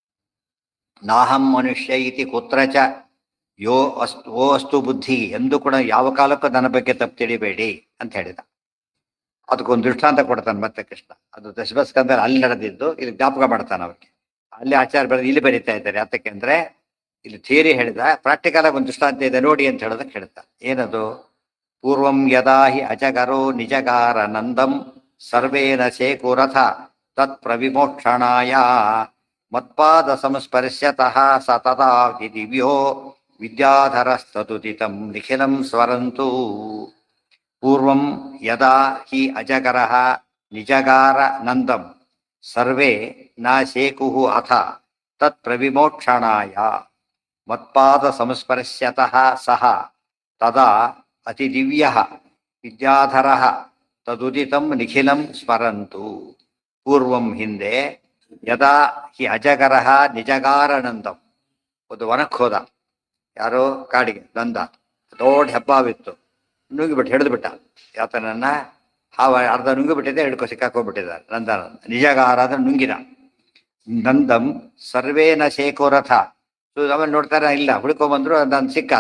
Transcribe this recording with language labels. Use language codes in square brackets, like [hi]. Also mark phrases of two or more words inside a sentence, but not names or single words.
[sa] नाहं मनुष्य इति कुत्रच ओ अस्तु बुद्धिः, [kn] ಎಂದು ಕೂಡ ಯಾವ ಕಾಲಕ್ಕೂ ನನ್ನ ಬಗ್ಗೆ ತಪ್ಪು ತಿಳಿಬೇಡಿ ಅಂತ ಹೇಳಿದ. ಅದಕ್ಕೊಂದು ದೃಷ್ಟಾಂತ ಕೊಡ್ತಾನೆ ಮತ್ತೆ ಕೃಷ್ಣ. ಅದು ದಶಮಸ್ಕಂದ ಅಲ್ಲಿ ನಡೆದಿದ್ದು ಇಲ್ಲಿ ಜ್ಞಾಪಕ ಮಾಡ್ತಾನೆ ಅವ್ರಿಗೆ. ಅಲ್ಲಿ ಆಚಾರ್ಯ ಬರೆದು ಇಲ್ಲಿ ಬರೀತಾ ಇದ್ದಾರೆ. ಯಾತಕ್ಕೆ ಅಂದ್ರೆ ಇಲ್ಲಿ ಥಿಯರಿ ಹೇಳಿದ, ಪ್ರಾಕ್ಟಿಕಲ್ ಆಗಿ ಒಂದು ದೃಷ್ಟಾಂತ ಇದೆ ನೋಡಿ ಅಂತ ಹೇಳೋದಕ್ಕೆ ಹೇಳ್ತಾ. ಏನದು? [sa] पूर्वं यदा हि अजगरो निजगार नन्दं सर्वेन शेकुरथ तत् प्रविमोक्षणाय मत्पाद संस्पर्श्यतः स तदा दिव्यो विद्याधरस्तुतितं निखिलं स्वरन्तु. पूर्वं यदा हि अजगरः निजगार नन्दं सर्वे न शेकुः अथ तत् प्रविमोक्षणाय मत्पाद संस्पर्श्यतः सह तदा अतिदिव्यः विद्याधरः तदुदितं निखिलं स्मरन्तु. [kn] ಪೂರ್ವಂ ಹಿಂದೆ, [sa] यदा हि अजगरः निजगारनन्दं, [kn] ಒಂದು ವನಕ್ಕೆ ಹೋದ ಯಾರೋ ಕಾಡಿಗೆ, ನಂದ. ದೊಡ್ಡ ಹೆಬ್ಬಾವಿತ್ತು, ನುಂಗಿಬಿಟ್ಟು ಹಿಡಿದ್ಬಿಟ್ಟ ಯಾತನನ್ನ. ಹಾವ ಅರ್ಧ ನುಂಗಿಬಿಟ್ಟಿದೆ, ಹಿಡ್ಕೊ ಸಿಕ್ಕಾಕೊಂಡ್ಬಿಟ್ಟಿದ್ದಾರೆ ನಂದನ. ನಿಜಗಾರ ಅಂದ್ರೆ ನುಂಗಿದ. [sa] नन्दं सर्वेन शेखोरथ, [kn] ಆಮೇಲೆ ನೋಡ್ತಾರೆ ಇಲ್ಲ, ಹುಡ್ಕೊಂಬಂದ್ರು, ನಾನು ಸಿಕ್ಕಾತ.